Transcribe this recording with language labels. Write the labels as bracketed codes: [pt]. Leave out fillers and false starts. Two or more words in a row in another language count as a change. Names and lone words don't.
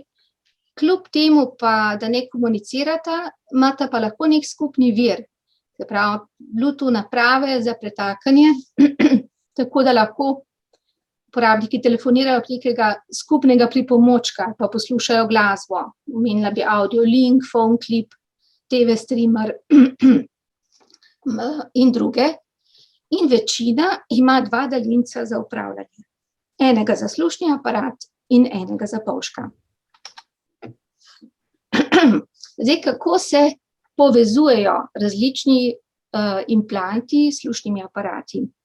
[sl] kljub temu pa, da ne komunicirata, imata pa lahko nek skupni vir, se pravi Bluetooth naprave za pretakanje, tako da lahko uporabniki telefonirajo prek nekega skupnega pripomočka, pa poslušajo glasbo, omenila bi [en] audio link, phone clip, TV streamer [sl] in druge. In večina ima 2 daljinca za upravljanje. Enega za slušni aparat in enega za polžka. Zdaj, kako se povezujejo različni implanti s slušnimi aparati?